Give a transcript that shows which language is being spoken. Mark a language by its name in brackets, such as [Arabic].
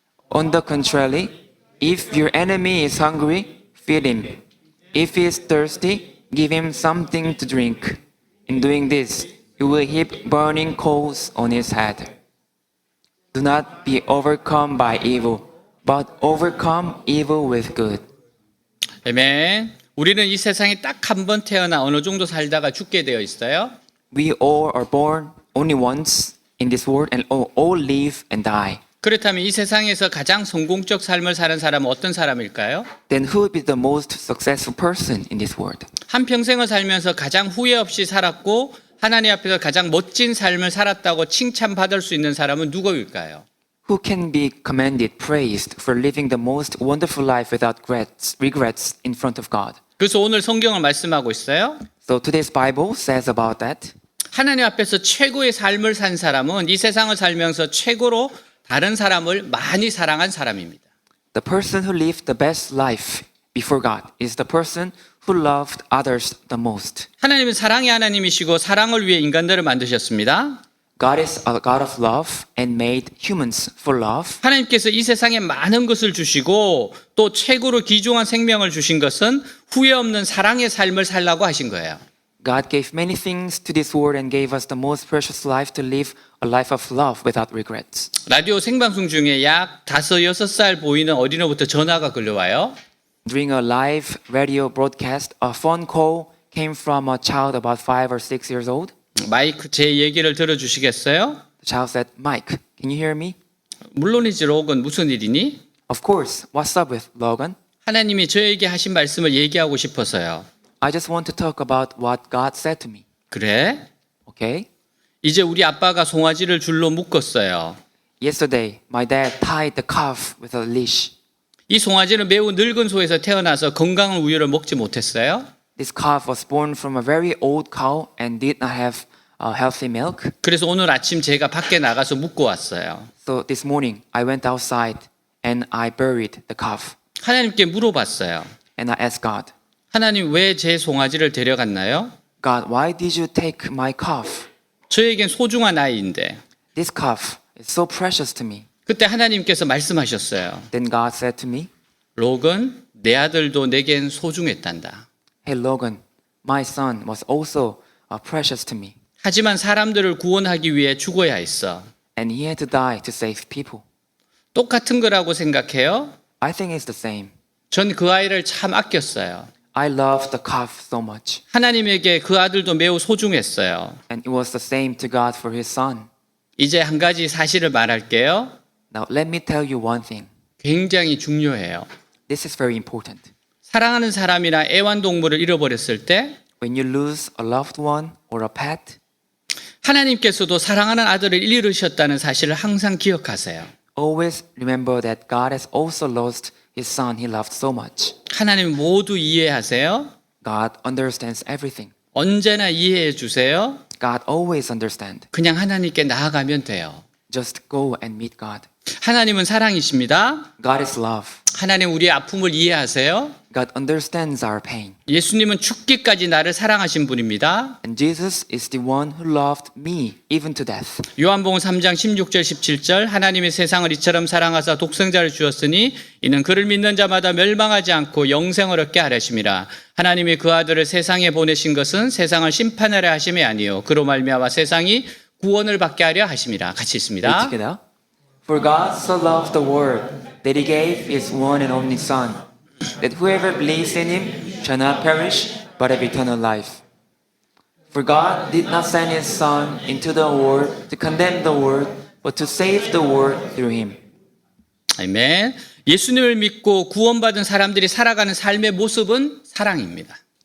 [English] On the contrary, if your enemy is hungry, feed him. If he is thirsty, give him something to drink. In doing this, you will heap burning coals on his head. Do not be overcome by evil, but overcome evil with good. [Korean] 아멘. 우리는 이 세상에 딱 한 번 태어나 어느 정도 살다가 죽게 되어 있어요. [English] We all are born only once in this world and all live and die. [Korean] 그렇다면 이 세상에서 가장 성공적 삶을 사는 사람은 어떤 사람일까요? [English] Then who will be the most successful person in this world? [Korean] 한 평생을 살면서 가장 후회 없이 살았고 하나님 앞에서 가장 멋진 삶을 살았다고 칭찬받을 수 있는 사람은 누구일까요? [English] Who can be commended, praised for living the most wonderful life without regrets in front of God? [Korean] 그래서 오늘 성경을 말씀하고 있어요. [English] So today's Bible says about that. [Korean] 하나님 앞에서 최고의 삶을 산 사람은 이 세상을 살면서 최고로 다른 사람을 많이 사랑한 사람입니다. [English] The person who lived the best life before God is the person who loved others the most. [Korean] 하나님은 사랑의 하나님이시고 사랑을 위해 인간들을 만드셨습니다. [English] God is a God of love and made humans for love. [Korean] 하나님께서 이 세상에 많은 것을 주시고 또 최고로 귀중한 생명을 주신 것은 후회 없는 사랑의 삶을 살라고 하신 거예요. [English] God gave many things to this world and gave us the most precious life to live a life of love without regrets. [Korean] 라디오 생방송 중에 약 5, 6살 보이는 어린애부터 전화가 걸려와요. [English] During a live radio broadcast, a phone call came from a child about 5 or 6 years old. [Korean] 마이크 제 얘기를 들어주시겠어요? [English] The child said, "Mike, can you hear me?" [Korean] 물론이지 로건 무슨 일이니? [English] Of course. What's up with Logan? [Korean] 하나님이 저에게 하신 말씀을 얘기하고 싶어서요. [English] I just want to talk about what God said to me. [Korean] 그래? [English] Okay? [Korean] 이제 우리 아빠가 송아지를 줄로 묶었어요. [English] Yesterday, my dad tied the calf with a leash. [Korean] 이 송아지는 매우 늙은 소에서 태어나서 건강한 우유를 먹지 못했어요. [English] This calf was born from a very old cow and did not have healthy milk. [Korean] 그래서 오늘 아침 제가 밖에 나가서 묶고 왔어요. [English] So this morning, I went outside and I buried the calf. [Korean] 하나님께 물어봤어요. [English] And I asked God, [Korean] 하나님 왜 제 송아지를 데려갔나요? [English] God, why did you take my calf? [Korean] 저에겐 소중한 아이인데. [English] This calf is so precious to me. [Korean] 그때 하나님께서 말씀하셨어요. [English] Then God said to me, [Korean] 로건, 내 아들도 내겐 소중했단다. [English] Hey Logan, my son was also precious to me. [Korean] 하지만 사람들을 구원하기 위해 죽어야 했어. [English] And he had to die to save people. [Korean] 똑같은 거라고 생각해요? [English] I think it's the same. [Korean] 전 그 아이를 참 아꼈어요. [English] I love the calf so much. [Korean] 하나님에게 그 아들도 매우 소중했어요. [English] And it was the same to God for his son. [Korean] 이제 한 가지 사실을 말할게요. [English] Now let me tell you one thing. [Korean] 굉장히 중요해요. [English] This is very important. [Korean] 사랑하는 사람이나 애완동물을 잃어버렸을 때 [English] When you lose a loved one or a pet, [Korean] 하나님께서도 사랑하는 아들을 잃으셨다는 사실을 항상 기억하세요. [English] always remember that God has also lost his son he loved so much. [Korean] 하나님 모두 이해하세요. [English] God understands everything. [Korean] 언제나 이해해 주세요. [English] God always understands. [Korean] 그냥 하나님께 나아가면 돼요. [English] Just go and meet God. [Korean] 하나님은 사랑이십니다. [English] God is love. [Korean] 하나님 우리의 아픔을 이해하세요. [English] God understands our pain. [Korean] 예수님은 죽기까지 나를 사랑하신 분입니다. [English] And Jesus is the one who loved me even to death. [Korean] 요한복음 3장 16절 17절 하나님이 세상을 이처럼 사랑하사 독생자를 주었으니 이는 그를 믿는 자마다 멸망하지 않고 영생을 얻게 하려심이라. 하나님이 그 아들을 세상에 보내신 것은 세상을 심판하려 하심이 아니요 그로 말미암아 세상이 구원을 받게 하려 하심이라. 같이 [English] Read [Korean] 있습니다. [English] together. For God so loved the world that he gave his one and only Son, that whoever believes in him shall not perish but have eternal life. For God did not send his Son into the world to condemn the world, but to save the world through him. [Korean] 아멘. 예수님을 믿고 구원받은 사람들이 살아가는 삶의 모습은 사랑입니다.